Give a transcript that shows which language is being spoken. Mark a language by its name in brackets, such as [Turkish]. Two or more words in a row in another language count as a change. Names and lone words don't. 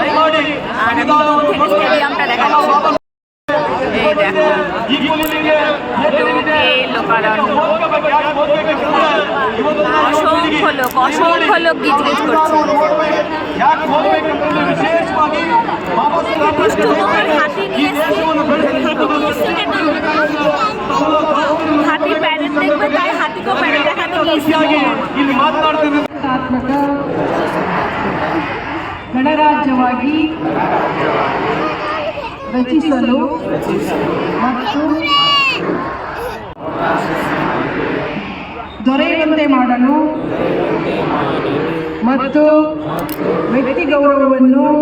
[Bangla] আর আমি দূর থেকে স্টেডিয়ামটা দেখাচ্ছি। এই দেখো, অসংখ্য লোক গিজগিজ করছে। হাতি নিয়ে হাতি প্যারেড দেখবে, তাই হাতিকেও প্যারেড দেখাতে গিয়েছি। [Kannada] ಗಣರಾಜ್ಯವಾಗಿ ರಚಿಸಲು ಮತ್ತು ದೊರೆಯುವಂತೆ ಮಾಡಲು ಮತ್ತು ವ್ಯಕ್ತಿ ಗೌರವವನ್ನು,